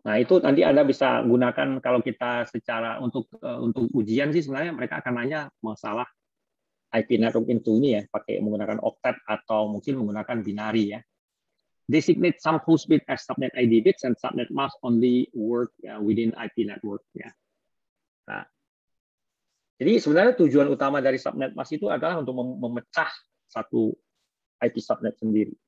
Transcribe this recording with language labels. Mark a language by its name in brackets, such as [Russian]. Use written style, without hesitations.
[Indonesian] Nah, itu nanti Anda bisa gunakan kalau kita secara untuk ujian sih sebenarnya mereka akan nanya masalah IP network into ini ya, pakai menggunakan octet atau mungkin menggunakan binary ya. [English] Designate some host bit as subnet ID bits and subnet mask only work within IP network ya. [Indonesian] Nah, jadi sebenarnya tujuan utama dari subnet mask itu adalah untuk memecah satu IP subnet sendiri.